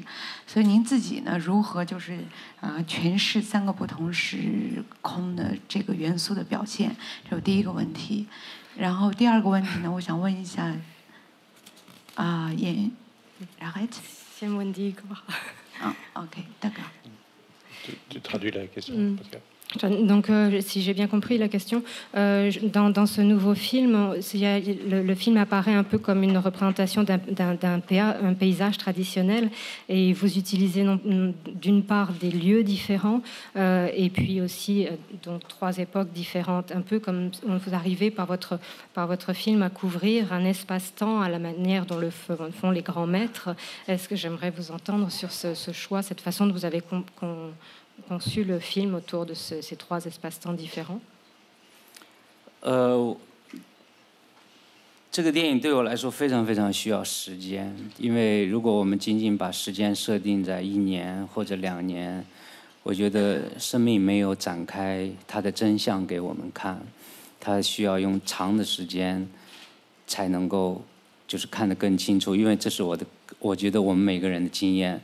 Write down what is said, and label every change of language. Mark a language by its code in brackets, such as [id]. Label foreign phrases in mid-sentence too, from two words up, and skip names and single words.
[zh] 所以您自己呢，如何就是诠释3个不同时空的这个元素的表现？这是第一个问题。然后第2个问题呢，我想问一下，先问第一个吧。 [fr] OK， d'accord。 Tu traduis la question. Donc, si j'ai bien compris la question, dans ce nouveau film, le film apparaît un peu comme une représentation d'un paysage traditionnel, et vous utilisez d'une part des lieux différents, et puis aussi donc 3 époques différentes, un peu comme vous arrivez par votre film à couvrir un espace-temps à la manière dont le font les grands maîtres. Est-ce que j'aimerais vous entendre sur ce choix, cette façon dont vous avez conçu le film autour de ces 3 espaces-temps différents? [zh] 这个电影对我来说非常非常需要时间，因为如果我们仅仅把时间设定在1年或者2年，我觉得生命没有展开它的真相给我们看，它需要用长的时间才能够就是看得更清楚，因为这是我觉得我们每个人的经验。